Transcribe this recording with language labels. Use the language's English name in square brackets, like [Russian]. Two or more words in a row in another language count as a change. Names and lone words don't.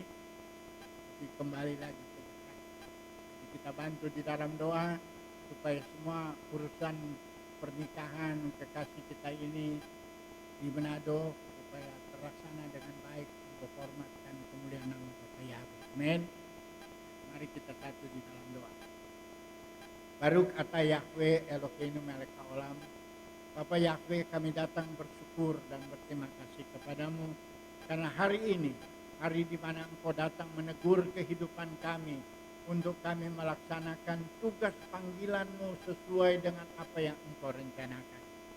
[Indonesian] Tapi kembali lagi ke Jakarta. Kita bantu di dalam doa supaya semua urusan pernikahan kekasih kita ini di Manado supaya terlaksana dengan baik untuk hormat dan kemuliaan nama Bapa Yahweh. Amin. Mari kita satu di dalam doa. [Hebrew] ברוך אתה יהוה אלוהינו מלך העולם. [Indonesian] Bapa Yahweh, kami datang bersyukur dan berterima kasih kepadamu karena hari ini, hari di mana Engkau datang menegur kehidupan kami untuk kami melaksanakan tugas panggilan-Mu sesuai dengan apa yang Engkau rencanakan.